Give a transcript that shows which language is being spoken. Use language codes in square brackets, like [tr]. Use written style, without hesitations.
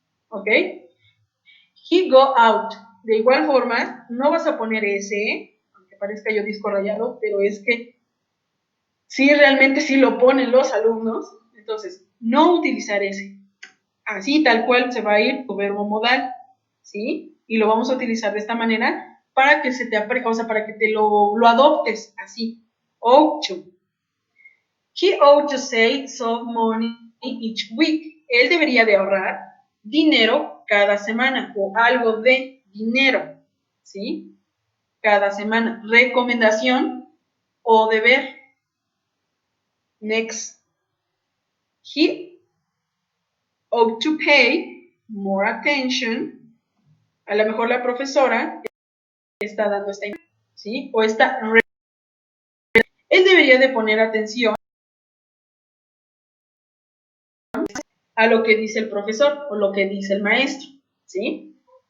[es] ¿Ok? [en] He go out. [es] De igual forma, no vas a poner ese, aunque parezca yo disco rayado, pero es que sí, realmente sí lo ponen los alumnos. Entonces, no utilizar ese. Así, tal cual, se va a ir tu verbo modal, ¿sí? Y lo vamos a utilizar de esta manera para que se te o sea, para que te lo adoptes así. [en] Ought to. He ought to save some money each week. [es] Él debería de ahorrar dinero cada semana o algo de dinero, ¿sí? Cada semana. Recomendación o deber. Next. [en] He ought to pay more attention. [es] A lo mejor la profesora está dando esta información, ¿sí? O esta. Él debería de poner atención a lo que dice el profesor o lo que dice el maestro, ¿sí?